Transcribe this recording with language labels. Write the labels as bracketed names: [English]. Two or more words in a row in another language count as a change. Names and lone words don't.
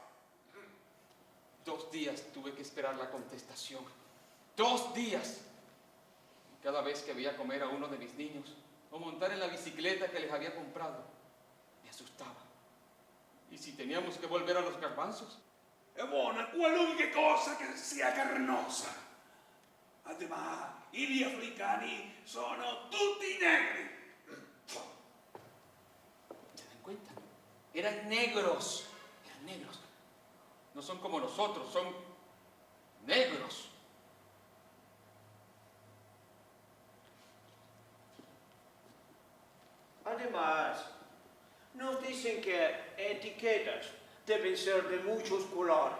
[Spanish] 2 días tuve que esperar la contestación. 2 días. Y cada vez que veía comer a uno de mis niños o montar en la bicicleta que les había comprado, me asustaba. ¿Y si teníamos que volver a los garbanzos? [Italian] È buona qualunque cosa che sia carnosa. Además, gli africani sono tutti negri. [Spanish] ¿Se dan cuenta? Eran negros. Eran negros. No son como nosotros, son negros. Además, nos dicen que etiquetas deben ser de muchos colores.